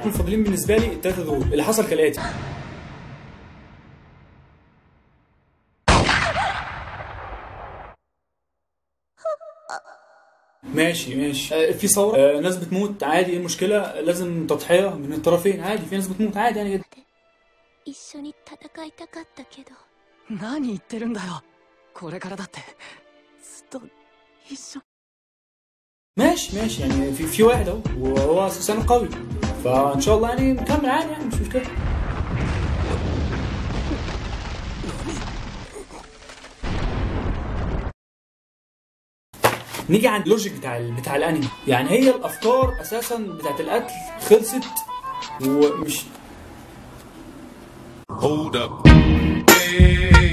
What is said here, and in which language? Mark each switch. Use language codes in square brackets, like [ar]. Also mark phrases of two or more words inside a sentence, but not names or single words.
[ar] المفضلين بالنسبه لي الثلاثه دول. اللي حصل كالاتي: ماشي في ثوره، ناس بتموت عادي، ايه المشكله؟ لازم تضحيه من الطرفين عادي، في ناس بتموت عادي يعني جدا. [ja] 何言ってるんだよ。これからだってずっと一緒。 [ar] ماشي يعني في واحد اهو وهو اساسا قوي، فان شاء الله يعني نكمل عادي يعني مش مشكله. نيجي عند اللوجيك بتاع الانمي، يعني هي الافكار اساسا بتاعت القتل خلصت ومش